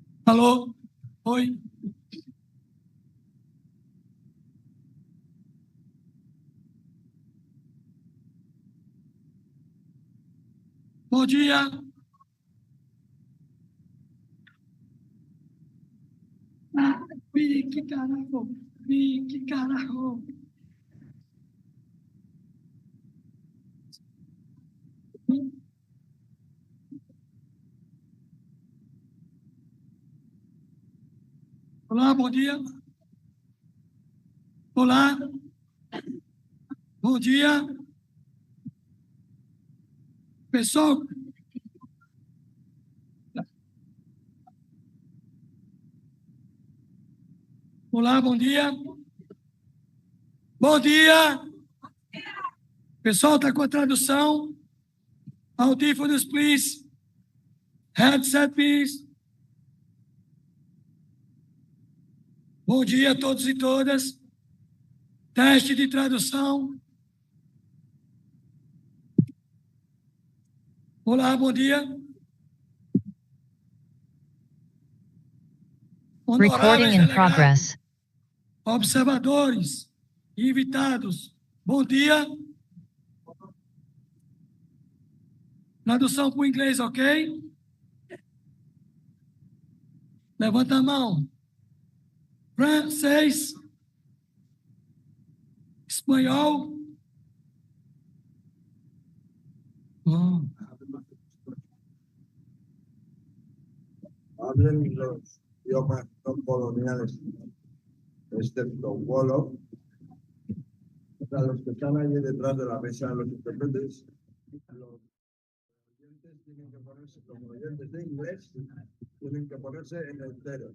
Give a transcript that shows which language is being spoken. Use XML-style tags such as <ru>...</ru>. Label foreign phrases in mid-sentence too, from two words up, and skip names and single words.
<pt>Alô? Oi? Bom dia.</pt> <es>Que carajo. Que carajo.</es> <pt>Olá, bom dia. Olá. Bom dia. Pessoal. Olá, bom dia. Bom dia. Pessoal, está com a tradução.</pt> <en>Audífonos, please. Headset, please.</en> <pt>Bom dia a todos e todas. Teste de tradução. Olá, bom dia.</pt> <en>Recording in progress.</en> <pt>Observadores e invitados, bom dia. Tradução para o inglês, ok? Levanta a mão. Francês, espanhol. Oh.</pt> <es>Hablen los idiomas no coloniales, excepto Wolof. Para los que están ahí detrás de la mesa, los intérpretes, los oyentes tienen que ponerse, como oyentes de inglés, tienen que ponerse en el cero.</es>